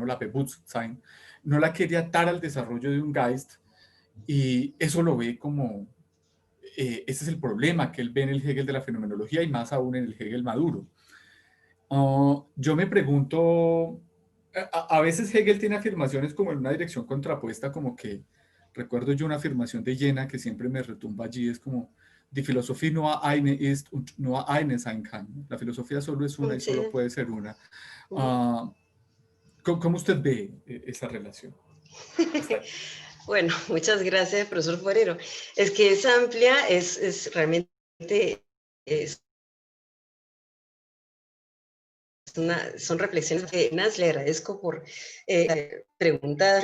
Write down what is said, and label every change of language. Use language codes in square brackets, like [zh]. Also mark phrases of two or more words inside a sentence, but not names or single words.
[es] La Bewusstsein, no la quería atar al desarrollo de un Geist, y eso lo ve como, ese es el problema que él ve en el Hegel de la fenomenología y más aún en el Hegel maduro. Yo me pregunto, a veces Hegel tiene afirmaciones como en una dirección contrapuesta, como que, recuerdo yo una afirmación de Jena que siempre me retumba allí, es como, [de] die Philosophie nur eine ist und nur eine sein kann. [es] La filosofía solo es una y Sí. solo puede ser una. ¿Cómo usted ve esa relación? Bueno, muchas gracias, profesor Forero. Es que es amplia, es realmente... son reflexiones que le agradezco por preguntas.